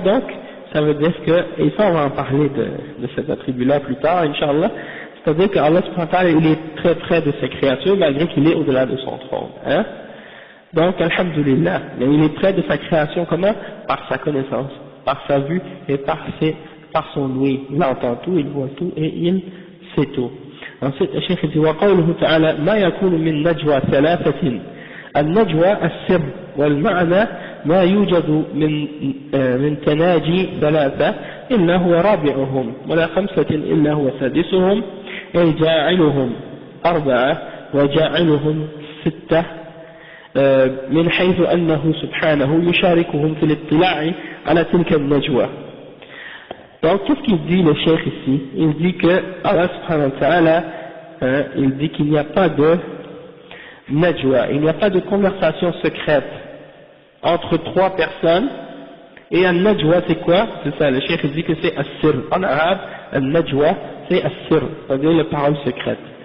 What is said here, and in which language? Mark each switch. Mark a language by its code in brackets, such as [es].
[fr] Donc, ça veut dire que, et ça on va en parler de cet attribut-là plus tard, Inch'Allah, c'est-à-dire que Allah subhanahu wa ta'ala, il est très près de ses créatures malgré qu'il est au-delà de son trône. Hein? Donc, alhamdulillah, mais il est près de sa création comment? Par sa connaissance, par sa vue et par son ouïe. Il entend tout, il voit tout et il sait tout. Ensuite, le cheikh dit [ar] وقوله تعالى ما يكون من نجوى ثلاثة النجوى السر والمعنى ما يوجد من تناجي ثلاثة إلا هو رابعهم ولا خمسة إلا هو سادسهم أي جاعلهم أربعة وجاعلهم ستة من حيث أنه سبحانه يشاركهم في الاطلاع على تلك النجوى. [fr] Donc qu'est-ce qu'il dit le cheikh ici? Il dit que Allah subhanahu wa ta'ala, il dit qu'il n'y a pas de najwa, il n'y a pas de conversation secrète entre trois personnes, et un najwa c'est quoi? C'est ça, le cheikh dit que c'est as-sir. En arabe, un najwa c'est as-sir, c'est-à-dire les paroles secrètes.